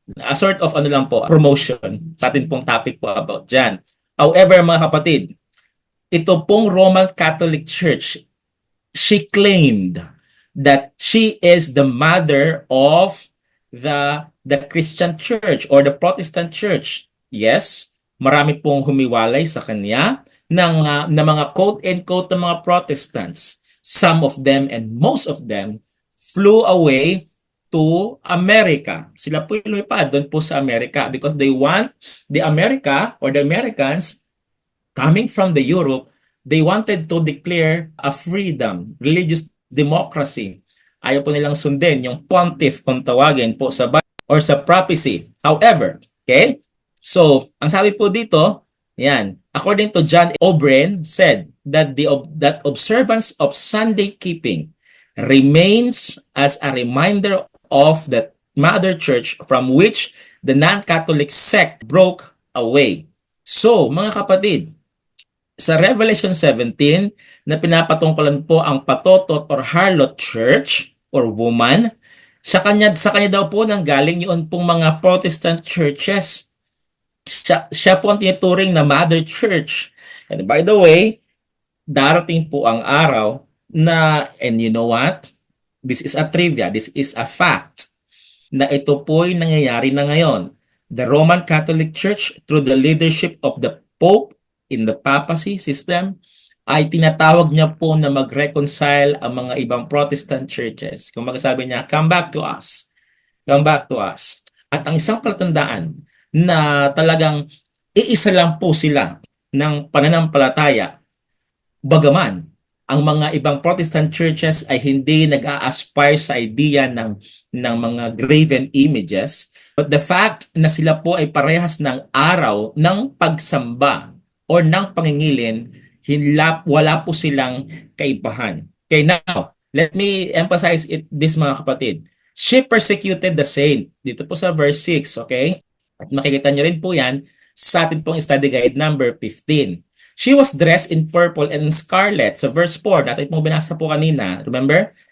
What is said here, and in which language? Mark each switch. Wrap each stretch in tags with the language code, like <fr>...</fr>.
<en>A sort of</en> <tl>ano lang po, promotion sa atin pong topic po about dyan.</tl> <en>However,</en> <tl>mga kapatid, ito pong</tl> <en>Roman Catholic Church, she claimed that she is the mother of the Christian Church or the Protestant Church.</en> <tl>Yes, marami pong humiwalay sa kanya ng mga quote-unquote ng mga Protestants.</tl> <en>Some of them and most of them flew away to America.</en> <tl>Sila po lumipad doon po sa Amerika</tl> <en>because they want the America or the Americans coming from the Europe, they wanted to declare a freedom, religious democracy.</en> <tl>Ayaw po nilang sundin yung pontiff kung tawagin po sa or sa papacy.</tl> <en>However, okay?</en> <tl>So, ang sabi po dito, yan,</tl> <en>according to John O'Brien said that that observance of Sunday keeping remains as a reminder of the mother church from which the non-Catholic sect broke away.</en> <tl>So, mga kapatid, sa Revelation 17 na pinapatungkulan po ang patotot or harlot church or woman, sa kanya daw po nanggaling yun pong mga Protestant churches. Siya po ang tinuturing na mother church.</tl> <en>And by the way, darating po ang araw na, and you know what? This is a trivia, this is a fact,</en> <tl>na ito po'y nangyayari na ngayon.</tl> <en>The Roman Catholic Church, through the leadership of the Pope in the papacy system,</en> <tl>ay tinatawag niya po na mag-reconcile ang mga ibang</tl> <en>Protestant churches.</en> <tl>Kung magsasabi niya,</tl> <en>come back to us. Come back to us.</en> <tl>At ang isang palatandaan na talagang iisa lang po sila ng pananampalataya, bagaman ang mga ibang Protestant churches ay hindi nag-a-aspire sa idea ng mga graven images.</tl> <en>But the fact</en> <tl>na sila po ay parehas ng araw ng pagsamba or ng pangingilin, wala po silang kaibahan.</tl> <en>Okay, now, let me emphasize this</en> <tl>mga kapatid.</tl> <en>She persecuted the saint.</en> <tl>Dito po sa verse 6,</tl> <en>okay?</en> <tl>At makikita niyo rin po yan sa ating pong study guide number 15.</tl> <en>She was dressed in purple and scarlet.</en> <tl>Sa verse 4, natin pong binasa po kanina.</tl> <en>Remember?</en>